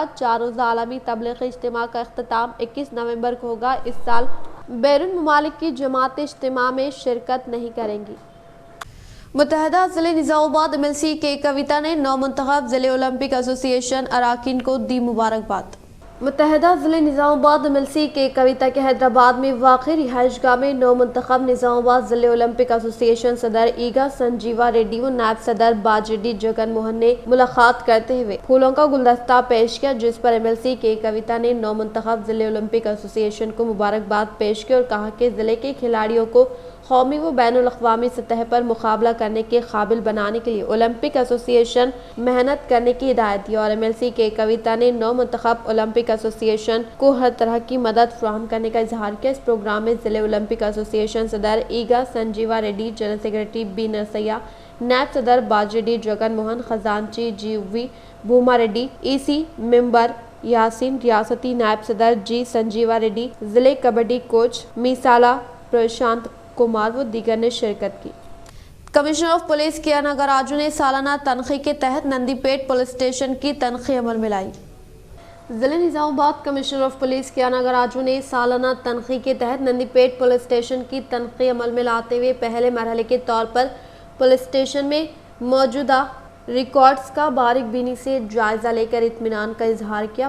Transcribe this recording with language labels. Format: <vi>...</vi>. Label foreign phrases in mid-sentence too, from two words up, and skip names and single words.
<ur>4 روزہ عالمی تبلیغی اجتماع کا اختتام 21 نومبر کو ہوگا. اس سال بیرون ممالک کی جماعت اجتماع میں شرکت نہیں کریں گی. متحدہ ضلع نظام آباد MLC کے کویتا نے نو منتخب ضلع</ur> <en>Olympic Association</en> <ur>اراکین کو دی مبارکباد. متحدہ ضلع نظام آباد MLC کے کویتا کے حیدرآباد میں واقع رہائش گاہ میں نو منتخب نظام آباد ضلع</ur> <en>Olympic Association</en> <ur>صدر ایگا سنجیوا ریڈی و نائب صدر باجیڈی جگن موہن نے ملاقات کرتے ہوئے پھولوں کا گلدستہ پیش کیا، جس پر MLC کے کویتا نے نو منتخب ضلع</ur> <en>Olympic Association</en> <ur>کو مبارکباد پیش کی اور کہا کہ ضلع کے کھلاڑیوں کو قومی و بین الاقوامی سطح پر مقابلہ کرنے کے قابل بنانے کے لیے</ur> <en>Olympic Association</en> <ur>محنت کرنے کی ہدایت دی اور MLC کے کویتا نے نو منتخب</ur> <en>Olympic Association</en> <ur>کو ہر طرح کی مدد فراہم کرنے کا اظہار کیا۔ اس پروگرام میں ضلع</ur> <en>Olympic Association</en> <ur>صدر ایگا سنجیوا ریڈی،</ur> <en>general secretary</en> <ur>بی نرسیا، نائب صدر باجیڈی جگن موہن، خزانچی GV بھوما ریڈی،</ur> <en>EC member</en> <ur>یاسین، ریاستی نائب صدر G سنجیوا ریڈی، ضلع کبڈی کوچ میسالہ پرشانت کمار و دیگر نے شرکت کی۔</ur> <en>Commissioner of Police</en> <ur>کے ناگراجو نے سالانہ تنخواہ کے تحت نندی پیٹ</ur> <en>police station</en> <ur>کی تنخواہ عمل میں لائی۔ ضلع نظام آباد</ur> <en>Commissioner of Police</en> <ur>کے ناگراجو نے سالانہ تنخواہ کے تحت نندی پیٹ</ur> <en>police station</en> <ur>کی تنخواہ عمل میں لاتے ہوئے پہلے مرحلے کے طور پر پولیس اسٹیشن میں موجودہ ریکارڈز کا باریک بینی سے جائزہ لے کر اطمینان کا اظہار کیا۔</ur>